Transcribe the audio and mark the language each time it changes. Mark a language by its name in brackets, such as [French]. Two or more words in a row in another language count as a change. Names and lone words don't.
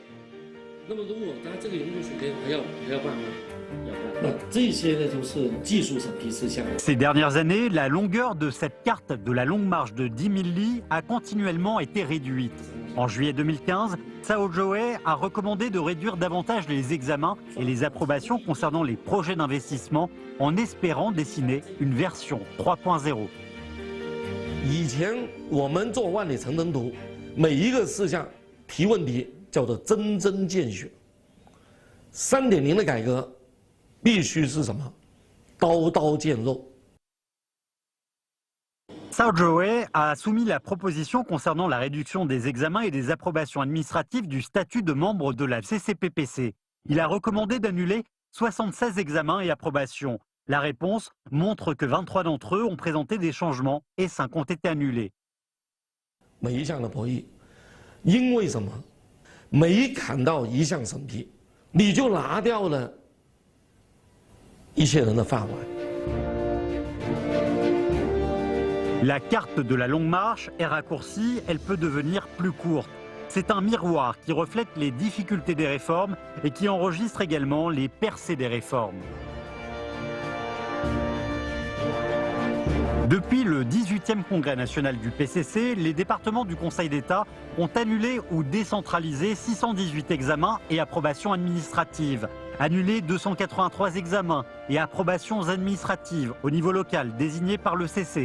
[French] Ces dernières années, la longueur de cette carte de la longue marche de 10 000 li a continuellement été réduite. En juillet 2015, Cao Zhiwei a recommandé de réduire davantage les examens et les approbations concernant les projets d'investissement en espérant dessiner une version 3.0. [Chinese] 以前我们做万里长征图，每一个事项提问题叫做针针见血。3.0的改革必须是什么？刀刀见肉。 [French] Cao Zhiwei a soumis la proposition concernant la réduction des examens et des approbations administratives du statut de membre de la CCPPC. Il a recommandé d'annuler 76 examens et approbations. La réponse montre que 23 d'entre eux ont présenté des changements et 5 ont été annulés. [Chinese] 每一项的博弈，因为什么？每砍到一项审批，你就拿掉了一些人的饭碗。 [French] La carte de la longue marche est raccourcie, elle peut devenir plus courte. C'est un miroir qui reflète les difficultés des réformes et qui enregistre également les percées des réformes. Depuis le 18e congrès national du PCC, les départements du Conseil d'État ont annulé ou décentralisé 618 examens et approbations administratives, annulé 283 examens et approbations administratives au niveau local désignés par le CC.